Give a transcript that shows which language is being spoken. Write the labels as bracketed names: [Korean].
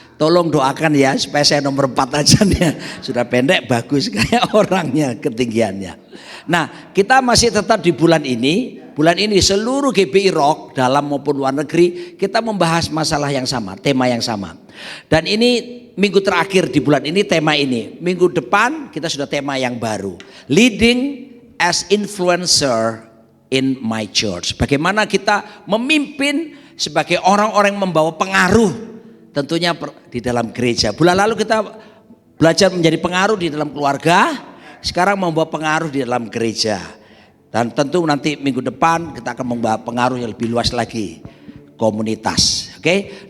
[Indonesian] Tolong doakan ya supaya saya nomor 4 aja nih. Sudah pendek bagus kayak orangnya ketinggiannya. Nah kita masih tetap di bulan ini. Bulan ini seluruh GBI Rock dalam maupun luar negeri kita membahas masalah yang sama, tema yang sama. Dan ini minggu terakhir di bulan ini tema ini. Minggu depan kita sudah tema yang baru. [English] Leading as influencer in my church. [Indonesian] Bagaimana kita memimpin sebagai orang-orang yang membawa pengaruh tentunya di dalam gereja. Bulan lalu kita belajar menjadi pengaruh di dalam keluarga. Sekarang membawa pengaruh di dalam gereja. Dan tentu nanti minggu depan kita akan membahas pengaruh yang lebih luas lagi, komunitas. Oke?